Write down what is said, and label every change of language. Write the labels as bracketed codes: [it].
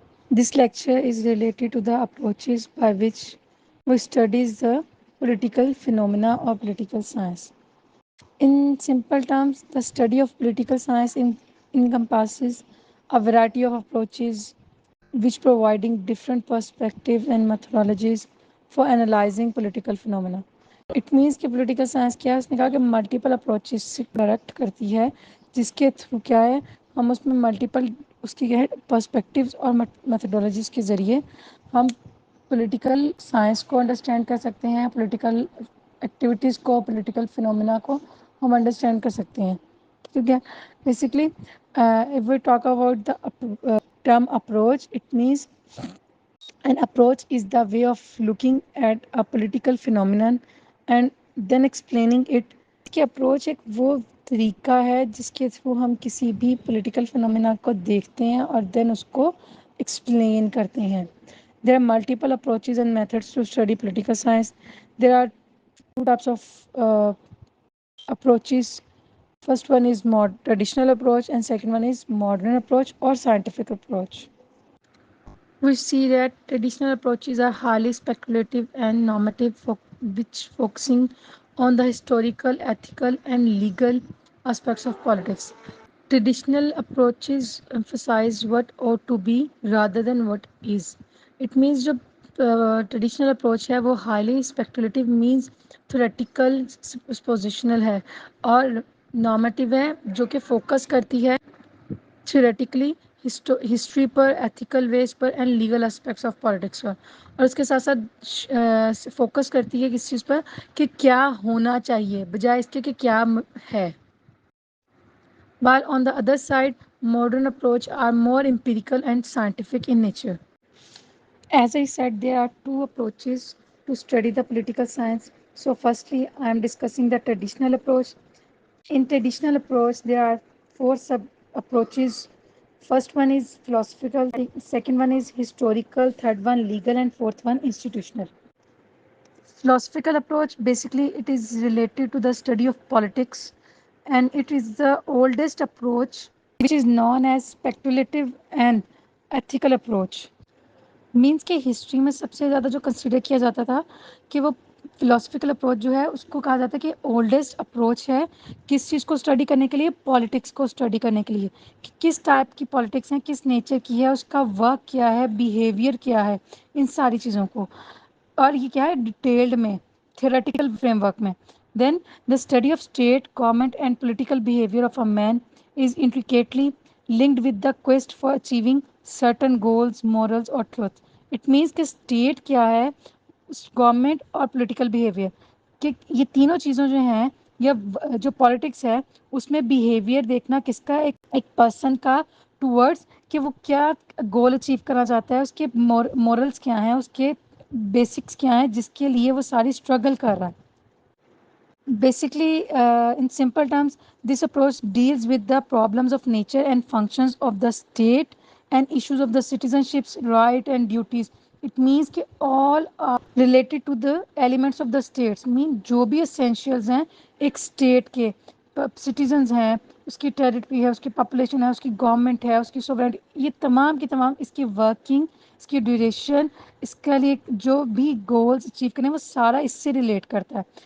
[en] This lecture is related to the approaches by which we studies the political phenomena or political science. In simple terms, the study of political science encompasses a variety of approaches which providing different perspectives and methodologies for analyzing political phenomena. It means [ur] کہ political science کیا ہے، اس نے کہا کہ multiple approaches سے direct کرتی ہے، جس کے تھرو کیا ہے ہم اس میں ملٹیپل اس کی پرسپیکٹیوز اور میتھڈولوجیز کے ذریعے ہم پولیٹیکل سائنس کو انڈرسٹینڈ کر سکتے ہیں، پولیٹیکل ایکٹیویٹیز کو، پولیٹیکل فینومینا کو ہم انڈرسٹینڈ کر سکتے ہیں. ٹھیک ہے. [en] Basically if we talk about the term approach, it means an approach is the way of looking at a political phenomenon and then explaining it. [ur] اس کی اپروچ ایک وہ طریقہ ہے جس کے تھرو ہم کسی بھی پولیٹیکل فنومینا کو دیکھتے ہیں اور دین اس کو ایکسپلین کرتے ہیں. [en] There are multiple approaches and methods to study political science. There are two types of approaches. First one is traditional approach and second one is modern approach or scientific approach. We see that traditional approaches are highly speculative and normative, which focusing on the historical, ethical, and legal aspects of politics. Traditional approaches emphasize what ought to be rather than what is. It means [ur] جو traditional approach ہے وہ highly speculative means theoretical positional ہے اور نارمیٹیو ہے جو کہ focus کرتی ہے theoretically history per, ethical ways per and legal aspects of politics پر، اور اس کے ساتھ ساتھ فوکس کرتی ہے کس چیز پر کہ کیا ہونا چاہیے بجائے اس کے کہ کیا ہے. [en] While on the other side, modern approach are more empirical and scientific in nature. As I said, there are two approaches to study the political science. So firstly, I am discussing the traditional approach. In traditional approach, there are four sub approaches. First one is philosophical, second one is historical, third one legal, and fourth one institutional. Philosophical approach, basically it is related to the study of politics and it is the oldest approach which is known as speculative and ethical approach. [ur] Means کہ history میں سب سے زیادہ جو consider کیا جاتا تھا کہ وہ فلاسفیکل اپروچ جو ہے اس کو کہا جاتا ہے کہ اولڈسٹ اپروچ ہے کس چیز کو اسٹڈی کرنے کے لیے، پالیٹکس کو اسٹڈی کرنے کے لیے کہ کس ٹائپ کی پالیٹکس ہیں، کس نیچر کی ہے، اس کا ورک کیا ہے، بیہیویئر کیا ہے، ان ساری چیزوں کو. اور یہ کیا ہے ڈیٹیلڈ میں تھیوریٹیکل فریم ورک میں. [en] Then the study of state government and political behaviour of a man is intricately linked with the quest for achieving certain goals, morals اور truth. It means [ur] کہ اسٹیٹ کیا ہے، گورنمنٹ اور political behaviour کہ یہ تینوں چیزوں جو ہیں یا جو پالیٹکس ہے اس میں بیہیویئر دیکھنا کس کا، ایک پرسن کا ٹورڈز کہ وہ کیا گول اچیو کرنا چاہتا ہے، اس کے مورلس کیا ہیں، اس کے بیسکس کیا ہیں جس کے لیے وہ ساری اسٹرگل کر رہا ہے. [en] Basically, in simple terms, this approach deals with the problems of nature and functions of the state and issues of the citizenship's right and duties. It means کہ all are related to the elements of the states. [ur] Mean جو بھی essentials ہیں ایک state کے citizens ہیں، اس کی territory ہے، اس کی پاپولیشن ہے، اس کی گورنمنٹ ہے، اس کی سوورنٹی، یہ تمام کی تمام اس کی ورکنگ، اس کی ڈیوریشن، اس کے لیے جو بھی گولز اچیو کرنے وہ سارا اس سے ریلیٹ کرتا ہے.